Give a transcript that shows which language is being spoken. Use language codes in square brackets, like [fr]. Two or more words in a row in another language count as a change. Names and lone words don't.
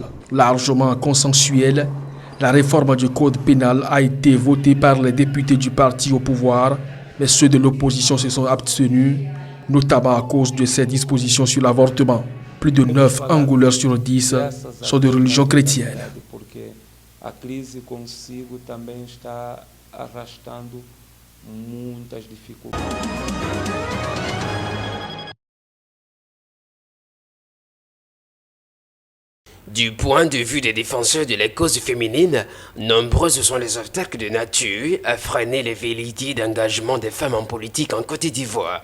[fr] Largement consensuelle, la réforme du code pénal a été votée par les députés du parti au pouvoir, mais ceux de l'opposition se sont abstenus, notamment à cause de ces dispositions sur l'avortement. Plus de 9 Angolais sur 10 sont de religion chrétienne. [pt] A crise consigo também está arrastando muitas dificuldades. [fr] Du point de vue des défenseurs de la cause féminine, nombreuses sont les obstacles de nature à freiner les velléités d'engagement des femmes en politique en Côte d'Ivoire.